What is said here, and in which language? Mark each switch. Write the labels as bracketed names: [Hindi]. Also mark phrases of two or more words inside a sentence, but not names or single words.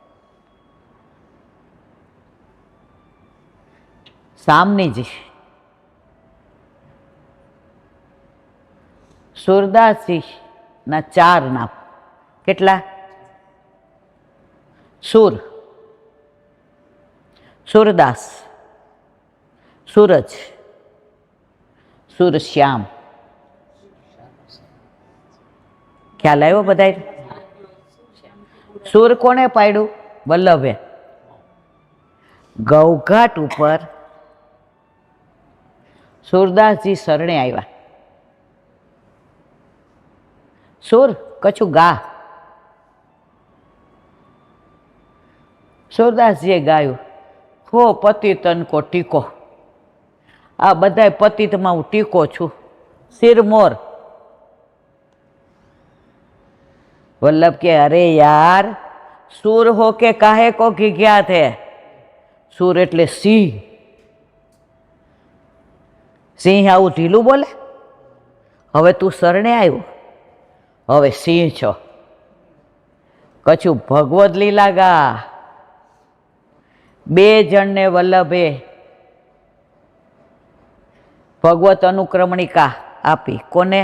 [Gujarati] સામનીજી સુરદાસજી ના 4 નામ. કેટલા? સુર, સુરદાસ, सूरज, सूरश्याम. ખ્યાલ આવ્યો બધાય? સૂર કોણે પાડ્યું? વલ્લભે. ગૌઘાટ ઉપર સુરદાસજી શરણે આવ્યા. [Hindi] सुर कछुं गा. [Gujarati] સુરદાસજીએ ગાયું, [Hindi] हो पतितन को टीको. [Gujarati] આ બધાય પતિતમાં હું ટીકો છું, સિરમોર. [Hindi] वल्लभ के अरे यार सूर हो के काहे को घिघ्या थे. [Gujarati] सूर એટલે સિંહ. સિંહ આવું ઢીલું બોલે? હવે તું શરણે આવ્યો, હવે સિંહ છો. [Hindi] कछुं भगवद लीला गा. [Gujarati] 2 જણને વલ્લભે ભગવત અનુક્રમણિકા આપી.